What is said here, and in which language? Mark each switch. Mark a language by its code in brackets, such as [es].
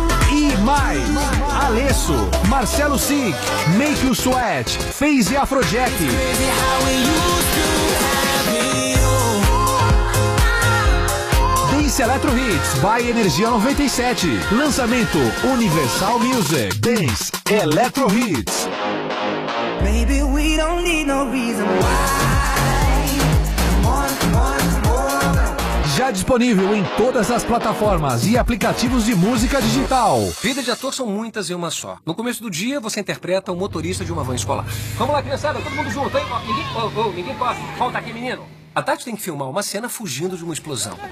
[pt] E mais Alesso, Marcelo Sick, Make You Sweat, Faze e Afrojack. Eletro Hits by Energia 97. Lançamento Universal Music. Dance Eletro Hits. [en] Baby, we don't need no reason why. [pt] Já disponível em todas as plataformas e aplicativos de música digital. Vida de ator são muitas e uma só. No começo do dia, você interpreta o motorista de uma van escolar. Vamos lá, criançada, todo mundo junto, hein? Ninguém corre. Volta aqui, menino. A Tati tem que filmar uma cena fugindo de uma explosão.